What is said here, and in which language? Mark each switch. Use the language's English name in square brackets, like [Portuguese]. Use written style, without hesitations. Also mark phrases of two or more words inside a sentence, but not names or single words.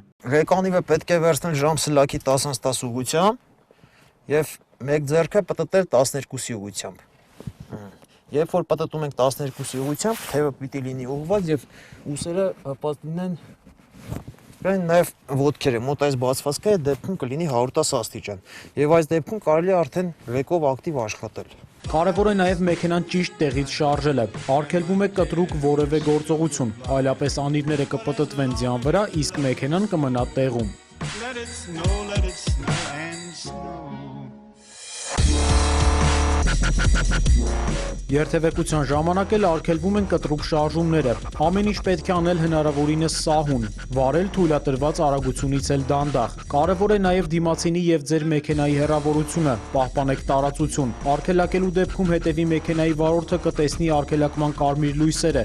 [Armenian] Ղեկանիվը պետք է վերցնել ժամ սլաքի 10-10 ուղղությամբ եւ մեկ ձեռքը պտտել 12-ի ուղղությամբ։ Երբ որ պտտում ենք 12-ի ուղղությամբ, թևը պիտի լինի ուղղված եւ ուսերը հպած լինեն նաև ոտքերը, մոտ այս բացվածքը դեպքում կլինի 110 աստիճան եւ այս դեպքում կարելի է արդեն ռեկով ակտիվ աշխատել։ Կարևոր է նաև մեքենան ճիշտ տեղից շարժելը։ Արգելվում է կտրուկ որևէ գործողություն, այլապես անիրները կպտտվեն ձյան վրա, իսկ մեքենան կմնա տեղում։ [English] Let it snow, let it snow and snow. [Armenian] Երթևեկության ժամանակ էլ արգելվում են կտրուկ շարժումները։ Ամեն ինչ պետք է անել հնարավորինս սահուն, վարել թույլատրված արագությունից էլ դանդաղ։ Կարևոր է նաև դիմացինի եւ ձեր մեքենայի հեռավորությունը, պահպանեք տարածություն։ Արգելակելու դեպքում հետևի մեքենայի վարորդը կտեսնի արգելակման կարմիր լույսերը,